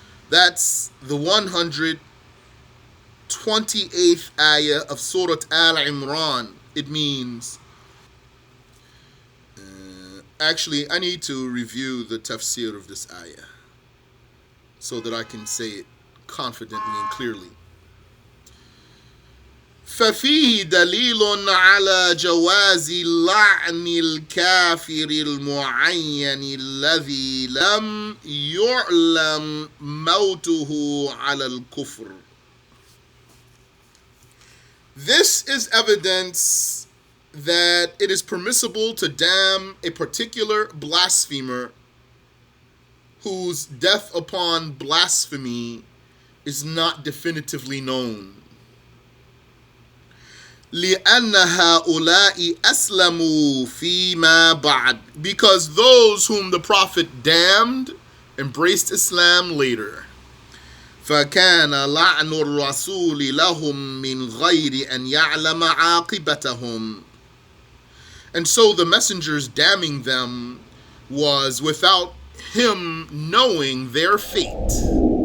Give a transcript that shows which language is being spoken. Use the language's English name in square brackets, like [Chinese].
[English] That's the 128th ayah of Surah Al-Imran. It means, actually, I need to review the tafsir of this ayah so that I can say it confidently and clearly. [Arabic] ففيه دليل على جواز لعن الكافر المعين الذي لم يعلم موته على الكفر. [English] This is evidence that it is permissible to damn a particular blasphemer whose death upon blasphemy is not definitively known. [Arabic] لأن هؤلاء أسلموا فيما بعد, [English] because those whom the Prophet damned embraced Islam later. [Arabic] فكان لعن الرسول لهم من غير أن يعلم عاقبتهم. [English] And so the messenger's damning them was without him knowing their fate.